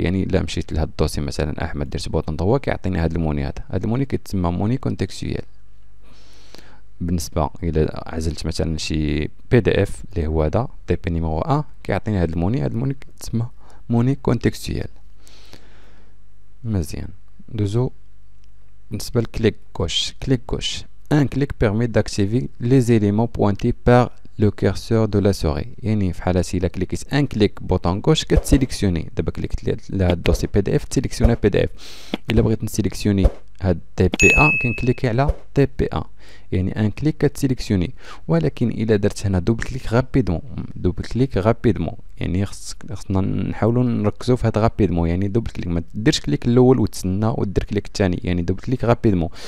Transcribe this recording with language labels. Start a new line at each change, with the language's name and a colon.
Arabic: يعني الا مشيت لهاد الدوسي مثلا احمد درت بوطون دغوا كيعطيني هاد الموني، هذا الموني كيتسمى موني كونتكستيال. بالنسبه الى عزلت مثلا شي بي دي اف اللي هو هذا تي بي نيميرو 1 كيعطيني هاد الموني كتسمى موني كونتكستيال. مزيان دوزو. بالنسبه لكليك غوش،
French: un clic permet d'activer les éléments pointés par le curseur de la souris.
Arabic: يعني في حالة إلا كليكيت ان كليك بوطون غوش كتسيليكسيوني. دابا كليكت لهاد الدوسي بي دي اف تسيليكسيونا بي دي اف. الا بغيت نسيليكسيوني هاد تي بي ا كنكليكي على تي بي ا، يعني ان كليك كتسيليكسيوني. ولكن الا درت هنا دوبل كليك غابيدمون، دوبل كليك غابيدمون، يعني خصنا نحاولوا نركزوا في هاد غابيدمون، يعني دوبل كليك، ما ديرش كليك الاول وتسنى ودير كليك الثاني، يعني دوبل كليك غابيدمون.